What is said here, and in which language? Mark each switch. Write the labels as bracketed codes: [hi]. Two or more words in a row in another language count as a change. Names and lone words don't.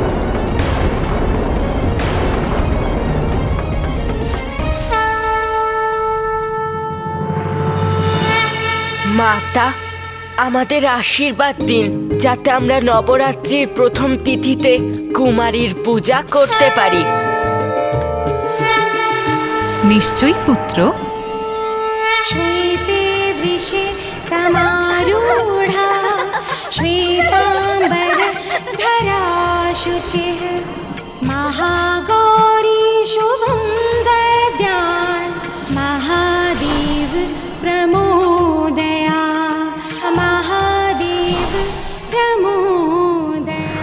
[sa] মাতা, আমাদের আশীর্বাদ দিন যাতে আমরা নবরাত্রির প্রথম তিথিতে কুমারীর পূজা করতে পারি। [bn] নিশ্চয়ই পুত্র। [sa] श्वेते वृषे समारूढा श्वेताम्बरधरा शुचिः महागौरी शुभं दद्यात् महादेव प्रमोदया महादेव प्रमोदया।